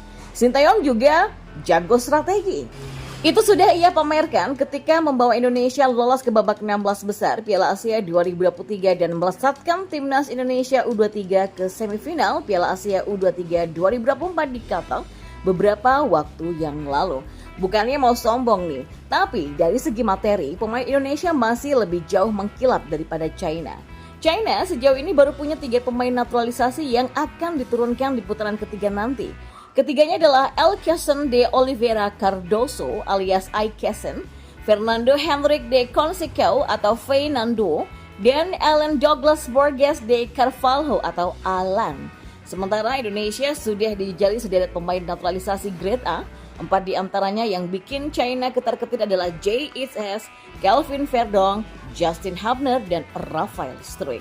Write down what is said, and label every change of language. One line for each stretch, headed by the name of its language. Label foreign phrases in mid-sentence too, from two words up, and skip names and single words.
Indonesian: Sintayong juga jago strategi. Itu sudah ia pamerkan ketika membawa Indonesia lolos ke babak 16 besar Piala Asia 2023 dan melesatkan timnas Indonesia U23 ke semifinal Piala Asia U23 2024 di Qatar beberapa waktu yang lalu. Bukannya mau sombong nih, tapi dari segi materi pemain Indonesia masih lebih jauh mengkilap daripada China. China sejauh ini baru punya 3 pemain naturalisasi yang akan diturunkan di putaran ketiga nanti. Ketiganya adalah Elkeson de Oliveira Cardoso alias Aikesen, Fernando Henrique de Conceição atau Fernando, dan Alan Douglas Borges de Carvalho atau Alan. Sementara Indonesia sudah dijali sederet pemain naturalisasi
English: grade A,
Indonesian: 4 di antaranya yang bikin China ketar-ketir adalah Jay Itzes, Kelvin Verdong, Justin Hubner, dan Rafael Struijk.